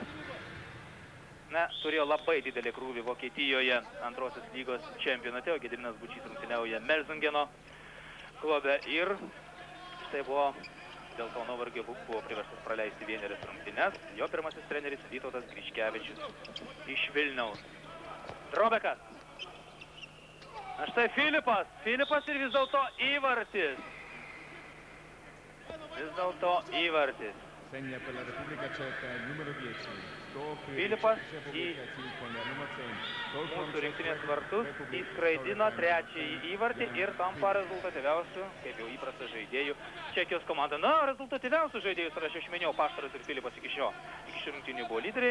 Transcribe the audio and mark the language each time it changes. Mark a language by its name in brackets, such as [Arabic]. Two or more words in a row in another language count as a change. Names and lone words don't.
[Lithuanian] Turėjo labai didelį krūvį Vokietijoje antrosios lygos čempionate, o Gediminas Bučys rungtyniauja Melzingeno klube ir štai buvo dėl to nuovargio buvo priverstas praleisti vienerias rungtynes. Jo pirmasis treneris Vytautas Griškevičius iš Vilniaus. Robekas. Štai Filipas ir vis dėlto įvartis. [Italian] Segna per la Repubblica Ceca il numero 10. [Lithuanian] Filipas į mūsų rinktinės vartus įskraidino trečiąjį įvartį ir tampa rezultatyviausių, kaip jau įprasta, žaidėjų Čekijos komanda. Rezultatyviausių žaidėjų sąraše aš minėjau Paštaras ir Filipas iki šių rungtynių buvo lyderiai.